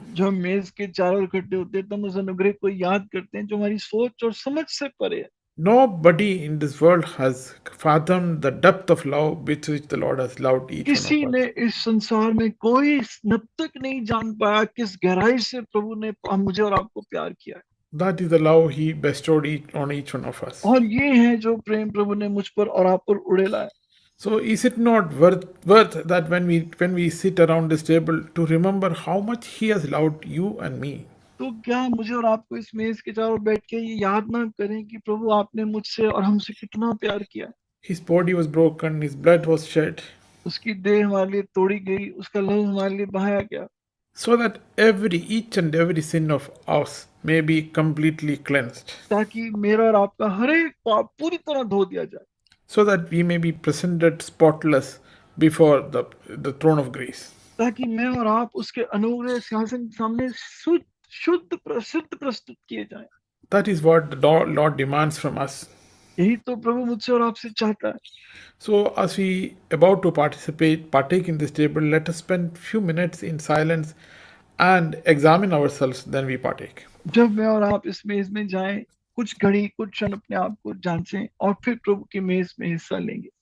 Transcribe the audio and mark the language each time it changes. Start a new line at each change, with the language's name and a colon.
Hindi: जो हम मेज के चारों ओर इकट्ठे होते हैं, तब उस अनुग्रह को याद करते हैं जो हमारी सोच और समझ से परे है।
English: Nobody in this world has fathomed the depth of love with which the Lord has loved each
Hindi: किसी
English: one of
Hindi: ने
English: us.
Hindi: इस संसार में कोई नब तक नहीं जान पाया किस गहराई से प्रभु ने मुझे और आपको प्यार किया है।
English: That is the love He bestowed on each one of us.
Hindi: और ये है जो प्रेम प्रभु ने मुझ पर और आप पर उड़ेला है।
English: So is it not worth that when we sit around this table to remember how much He has loved you and me?
Hindi: तो क्या मुझे और आपको इस मेज के चारों बैठ के ये याद ना करें कि प्रभु आपने मुझसे और हमसे कितना प्यार किया।
English: His body was broken, His blood was shed,
Hindi: उसकी देह हमारे लिए तोड़ी गई, उसका लहू हमारे लिए बहाया गया,
English: so that each and every sin of us may be completely cleansed,
Hindi: ताकि मेरा और आपका हर एक पाप पूरी तरह धो दिया जाए,
English: so that we may be presented spotless before the throne of grace.
Hindi: ताकि मैं और आप उसके अनुग्रह सिंहासन के सामने शुद्ध प्रस्तुत किए जाएं।
English: That is what the Lord demands from us.
Hindi: यही तो प्रभु मुझसे और आपसे चाहता है।
English: So, as we about to partake in this table, let us spend few minutes in silence and examine ourselves. Then we partake.
Hindi: जब मैं और आप इस मेज में जाएं, कुछ घड़ी कुछ क्षण अपने आप को जांचें और फिर प्रभु की मेज में हिस्सा लेंगे।